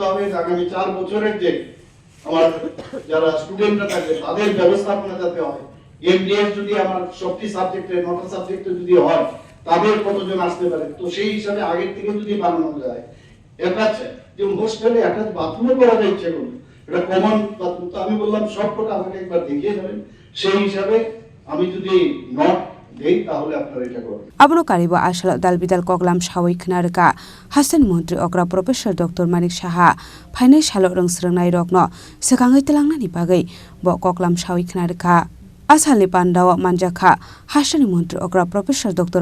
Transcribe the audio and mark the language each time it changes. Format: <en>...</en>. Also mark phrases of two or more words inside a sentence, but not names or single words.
<bn>হবে যে আগামী 4 বছরের যে আমার যারা স্টুডেন্টরা থাকে তাদের ব্যবস্থাপনা যাতে হয় এমডিএস যদি আমার সবটি সাবজেক্টে 9টা সাবজেক্টে যদি হয় তাদের কতজন আসতে পারে তো সেই হিসাবে আগের থেকে যদি বানানো যায় এটা আছে যে হোস্টেলে একটা বাথরুমও করা যায় ইচ্ছে করলে এটা</bn> <en>common bathroom</en> <bn>তো আমি বললাম সবকটা আমাকে একবার দেখিয়ে দেবেন সেই হিসাবে আমি যদি নট দেই তাহলে আপনারা এটা করবেন</bn> <trp>abono karibo ashala dalbidal koklam sawi khnarka hasan mantri okra professor Dr. Manik Saha phainai salo rongsrangnai rokno sekangai telangnani bagai bo koklam sawi khnarka Asali Pandau Manjakha Hashani Mantri Okra Professor Dr.</trp>